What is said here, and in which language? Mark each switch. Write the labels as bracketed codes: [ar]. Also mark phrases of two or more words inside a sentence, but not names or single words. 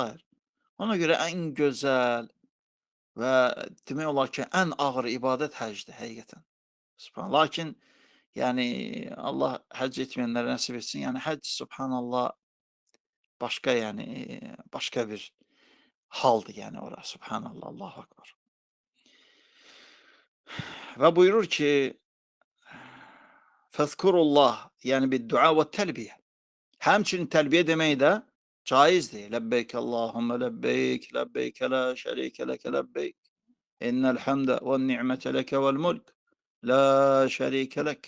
[az] Ona görə ən gözəl və demək olar ki, ən ağır ibadət həcdir, həqiqətən. Lakin, yəni, Allah həcc etməyənlərə nəsib etsin. Yəni, həcc, subhanallah, başqa, yəni, başqa bir haldır, yəni, ora, [ar] سبحان الله، الله أكبر. [az] Və buyurur ki, fəzkurullah, yəni bir dua və təlbiyə. Həmçinin təlbiyə demək də caizdir. [ar] لبيك اللهم لبيك، لبيك لا شريك لك لبيك. إن الحمد والنعمة لك والملك، لا شريك لك.